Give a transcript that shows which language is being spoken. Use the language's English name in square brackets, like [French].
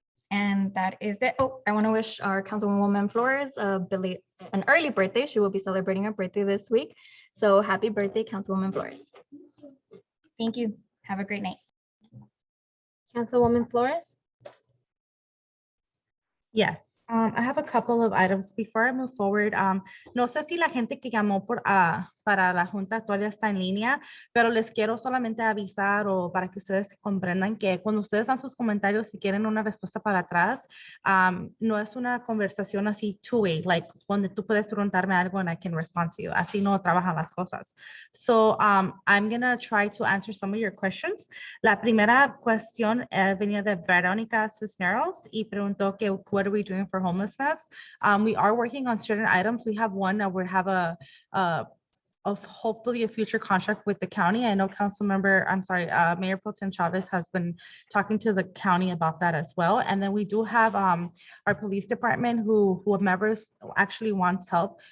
[English] And that is it. Oh, I want to wish our Councilwoman Flores an early birthday. She will be celebrating her birthday this week. So happy birthday, Councilwoman Flores. Thank you. Have a great night. Councilwoman Flores. Yes, I have a couple of items before I move forward. [Spanish] No sé si la gente que llamó para la junta todavía está en línea, pero les quiero solamente avisar o para que ustedes comprendan que cuando ustedes dan sus comentarios, si quieren una respuesta para atrás, no es una conversación así [English] two-way, like [Spanish] donde tú puedes preguntarme algo [English] and I can respond to you. [Spanish] Así no trabajan las cosas. [English] So I'm going to try to answer some of your questions. [Spanish] La primera cuestión venía de Verónica Cisneros y preguntó que [English] what are we doing for homelessness? We are working on certain items. We have one that we have of hopefully a future contract with the county. I know Mayor Pro Tem Chavez has been talking to the county about that as well. And then we do have our police department who members actually wants help.